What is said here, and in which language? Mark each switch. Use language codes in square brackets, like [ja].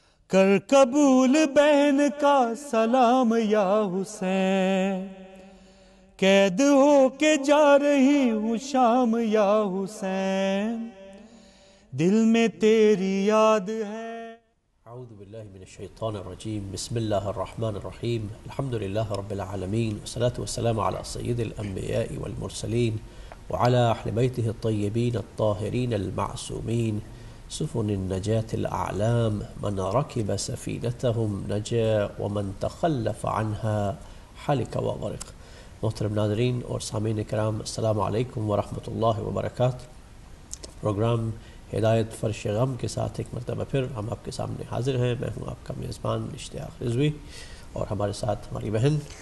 [ur] کر قبول بہن کا سلام یا حسین، قید ہو کے جا رہی ہوں شام یا حسین، دل میں تیری یاد ہے. [ar] اعوذ باللہ من الشیطان الرجیم. بسم اللہ الرحمن الرحیم. الحمدللہ رب العالمین، والصلاة والسلام على سید الانبیاء والمرسلین وعلى اہل بیتہ الطیبین الطاہرین المعصومین. سفن النجاة الأعلام من ركب سفينتهم نجا ومن تخلف عنها حلق وغرق. [ur] محترم ناظرین اور سامعین کرام، السلام علیکم ورحمۃ اللہ وبرکاتہ. پروگرام ہدایت فرش غم کے ساتھ ایک مرتبہ پھر ہم آپ کے سامنے حاضر ہیں. میں ہوں آپ کا میزبان اشتیاق رضوی اور ہمارے ساتھ ہماری بہن.